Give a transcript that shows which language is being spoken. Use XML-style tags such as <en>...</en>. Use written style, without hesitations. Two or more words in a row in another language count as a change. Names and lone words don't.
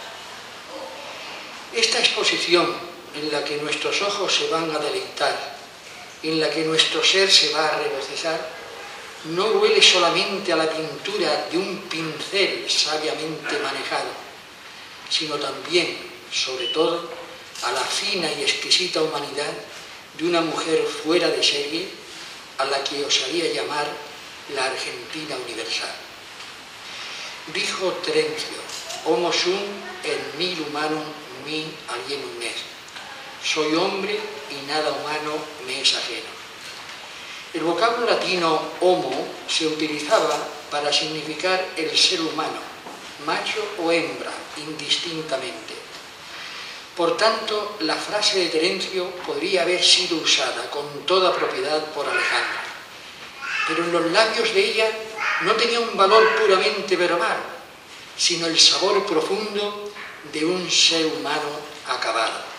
<es>Esta exposición, en la que nuestros ojos se van a deleitar, en la que nuestro ser se va a regocijar, no huele solamente a la pintura de un pincel sabiamente manejado, sino también, sobre todo, a la fina y exquisita humanidad de una mujer fuera de serie, a la que osaría llamar la Argentina universal.</es> <la>Dijo Terencio: Homo sum et nil humanum mi alienum est.</la> <es>Soy hombre y nada humano me es ajeno. El vocablo latino homo se utilizaba para significar el ser humano, macho o hembra, indistintamente. Por tanto, la frase de Terencio podría haber sido usada con toda propiedad por Alejandra, pero en los labios de ella no tenía un valor puramente verbal, sino el sabor profundo de un ser humano acabado.</es>